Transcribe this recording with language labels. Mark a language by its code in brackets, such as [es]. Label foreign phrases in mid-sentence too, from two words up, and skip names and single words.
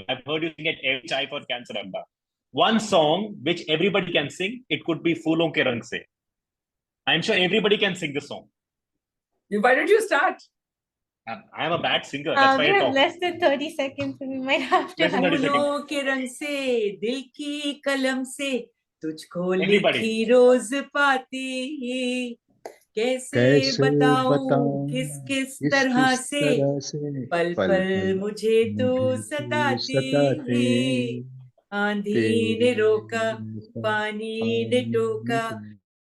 [en] I've heard you sing at every Chai for Cancer Adda. One song which everybody can sing, it could be Phoolon Ke Rang Se. I'm sure everybody can sing the song. Why don't you start? I'm a bad singer. That's why we I have talk. less than 30 seconds, so we might have to. [hi] फूलों के रंग से, दिल की कलम से, तुझको लिखी रोज़ पाती, कैसे बताऊं किस किस तरह से पल पल मुझे तो सताते हैं। आंधी ने रोका, पानी ने टोका,